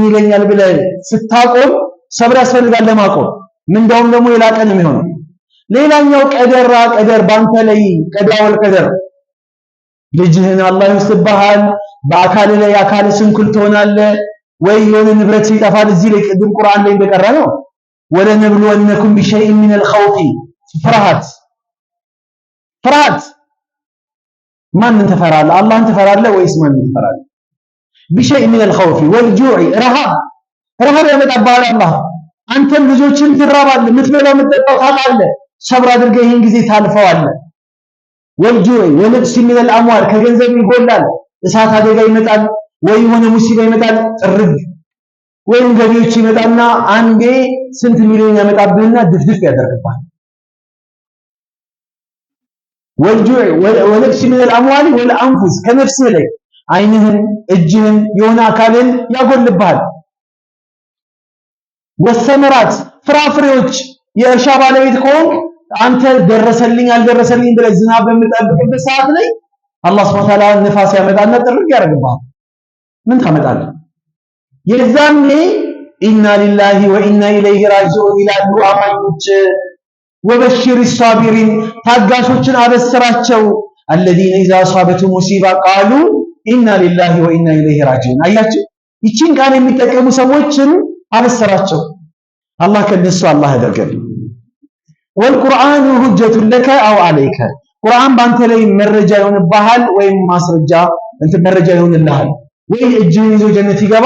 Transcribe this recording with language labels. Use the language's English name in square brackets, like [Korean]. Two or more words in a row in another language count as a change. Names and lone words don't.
[Amharic] ይለኛል ብለህ ስታቆም ሰብር ያስፈልጋል ለማቆም። ምንዳውም ደግሞ የላቀ ነው የሚሆነው። ሌላኛው ቀደር ባንተ ላይ ቀዳወል ቀደር ልጅህን አላህ ይወስድብሃል። በአካል ላይ አካል ስንኩል ትሆናለህ ወይ የሆነ ንብረት ይጠፋል። እዚህ ላይ ቅድም ቁርአን ላይ እንደቀረ ነው [Arabic] ولنبلونكم بشيء من الخوف [Amharic] ፍርሃት ማንን ትፈራለህ? አላህን ትፈራለህ ወይስ ማንን ትፈራለህ? [Arabic] بشيء من الخوف والجوع [Amharic] ረሃብ ያመጣብሃል አላህ። አንተም ልጆችን ትራባለህ፣ የምትበላው የምትጠጣው ታጣለህ። ሰብር አድርገህ ይህን ጊዜ ታልፈዋለህ። [Arabic] والجوع ونقص من الاموال [Amharic] ከገንዘብ ይጎላል። እሳት አደጋ ይመጣል ወይ የሆነ ሙሲባ ይመጣል ጥርግ ወይም ገቢዎች ይመጣና አንዴ ስንት ሚሊዮን ያመጣብህና ድፍድፍ ያደርግብሃል። [Arabic] والجوع ونقص من الاموال والانفس [Amharic] ከነፍስህ ላይ አይንህን እጅህን የሆነ አካልን ያጎልብሃል። ወሰመራት ፍራፍሬዎች የእርሻ ባለቤት ከሆንክ አንተ ደረሰልኝ አልደረሰልኝ ብለህ ዝናብ በምጠብቅበት ሰዓት ላይ አላህ [Arabic] سبحانه وتعالى [Amharic] ንፋስ ያመጣና ጥርግ ያደርግብሃል። ምን ታመጣለህ? የዛኔ [Arabic] إنا لله وإنا إليه راجعون [Amharic] ይላሉ አማኞች። [Arabic] وبشر الصابرين [Amharic] ታጋሾችን አበስራቸው። [Arabic] الذين إذا أصابتهم مصيبة قالوا إنا لله وإنا إليه راجعون። [Amharic] አያችሁ ይቺን ቃል የሚጠቀሙ ሰዎችን አበስራቸው። አላህ ከነሱ አላህ ያደርገን። [Arabic] والقرآن حجة لك أو عليك [Amharic] ቁርአን ባንተ ላይ መረጃ ይሆንብሃል ወይም ማስረጃ መረጃ ይሆንልሃል። ወይ እጅህን ይዞ ጀነት ይገባል